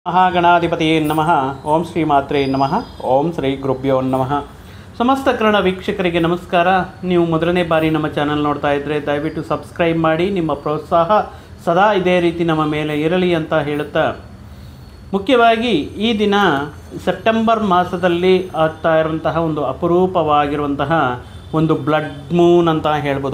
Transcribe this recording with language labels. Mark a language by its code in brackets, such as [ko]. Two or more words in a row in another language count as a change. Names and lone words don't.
[sa] ಮಹಾಗಣಾಧಿಪತಿಯೇ ನಮಃ. ಓಂ ಶ್ರೀ ಮಾತ್ರೇ ನಮಃ. ಓಂ ಶ್ರೀ ಗುರುಭ್ಯೋ ನಮಃ. [kn] ಸಮಸ್ತ ಕನ್ನಡ ವೀಕ್ಷಕರಿಗೆ ನಮಸ್ಕಾರ. ನೀವು ಮೊದಲನೇ ಬಾರಿ ನಮ್ಮ ಚಾನಲ್ ನೋಡ್ತಾ ಇದ್ದರೆ ದಯವಿಟ್ಟು ಸಬ್ಸ್ಕ್ರೈಬ್ ಮಾಡಿ. ನಿಮ್ಮ ಪ್ರೋತ್ಸಾಹ ಸದಾ ಇದೇ ರೀತಿ ನಮ್ಮ ಮೇಲೆ ಇರಲಿ ಅಂತ ಹೇಳುತ್ತಾ, ಮುಖ್ಯವಾಗಿ ಈ ದಿನ ಸೆಪ್ಟೆಂಬರ್ ಮಾಸದಲ್ಲಿ ಆಗ್ತಾ ಇರುವಂತಹ ಒಂದು ಅಪರೂಪವಾಗಿರುವಂತಹ ಒಂದು [en] blood moon [kn] ಅಂತ ಹೇಳ್ಬೋದು.